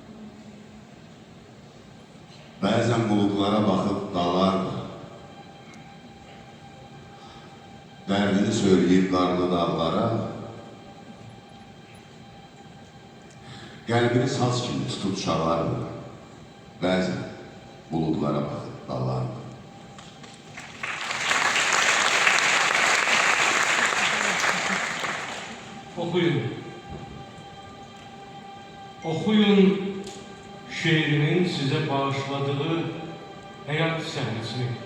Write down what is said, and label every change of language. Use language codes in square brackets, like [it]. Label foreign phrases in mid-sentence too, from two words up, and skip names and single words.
[az] Bəzən buludlara baxıb dalardı. Dərdini söyləyib qarlı dağlara, qəlbini saz kimi tutub çalardı. Bəzən buludlara baxıb dalardı. [tr] Okuyun. Okuyun şeirinin size bağışladığı hayat sahnesini.